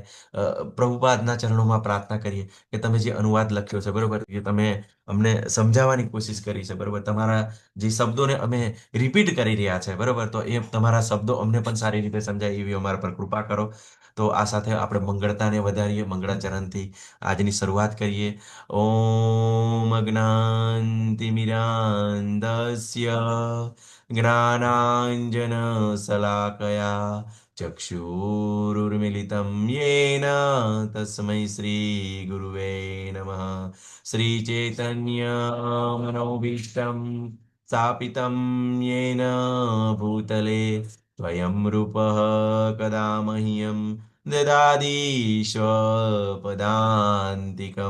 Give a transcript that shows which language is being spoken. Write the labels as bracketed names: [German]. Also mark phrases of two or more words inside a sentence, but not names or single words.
[Gujarati] પ્રભુપાદના ચરણોમાં પ્રાર્થના કરીએ કે તમે જે અનુવાદ લખ્યો છે, બરોબર, કે તમે અમને સમજાવવાની કોશિશ કરી છે, બરોબર, તમારા જે શબ્દોને અમે રિપીટ કરી રહ્યા છે, બરોબર, તો એ તમારા શબ્દો અમને પણ સારી રીતે સમજાય એવી અમારા પર કૃપા કરો। તો આ સાથે આપણે મંગળતાને વધારીએ, મંગળાચરણથી આજની શરૂઆત કરીએ। [Sanskrit] ઓમ અજ્ઞાનતિમિરાન્ધસ્ય ज्ञानाञ्जनशलाकया चक्षुरुर्मिलितं येन तस्मै श्रीगुरुवे नमः। श्रीचैतन्यमनोभीष्टं स्थापितं येन भूतले स्वयं रूपः कदा मह्यं ददाति स्वपदान्तिकं।